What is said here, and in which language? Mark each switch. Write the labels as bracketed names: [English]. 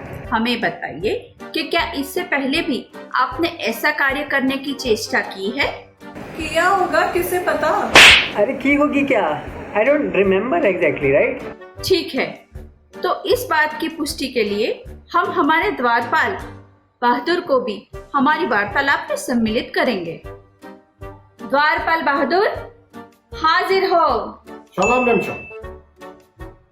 [Hindi] हमें बताइए कि क्या इससे पहले भी आपने ऐसा कार्य करने की चेष्टा की है? किया होगा, किसे पता. अरे की होगी क्या? [English] I don't remember exactly, right? [Hindi] ठीक है, तो इस बात की पुष्टि के लिए हम हमारे द्वारपाल बहादुर को भी हमारी वार्तालाप में सम्मिलित करेंगे. द्वारपाल बहादुर, हाजिर हो. सलाम मैम साहब.